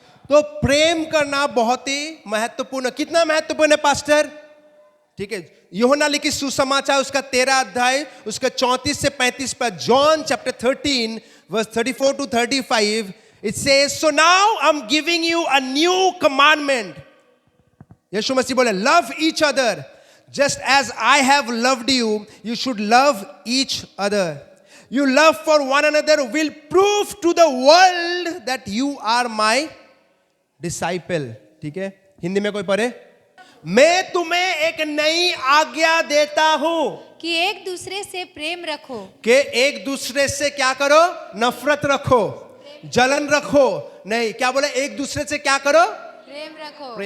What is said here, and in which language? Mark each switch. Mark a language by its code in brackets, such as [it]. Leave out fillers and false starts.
[hi] तो प्रेम करना बहुत ही महत्वपूर्ण। कितना महत्वपूर्ण है पास्टर? ठीक है, यूहन्ना लिखी सुसमाचार उसका 13 अध्याय उसका 34 से 35 पर, [en] John chapter 13 verse 34 to 35, it says, so now I'm giving you a new commandment. [hi] यीशु मसीह बोले, [en] love each other just as I have loved you, you should love each other. You love for one another will prove to the world that you are my disciple. [hi] ठीक है, हिंदी में कोई पढ़े? मैं तुम्हें एक नई आज्ञा देता हूं कि एक दूसरे से प्रेम रखो। कि एक दूसरे से क्या करो, नफरत रखो, जलन रखो नहीं। क्या बोले, एक दूसरे से क्या करो, प्रेम रखो।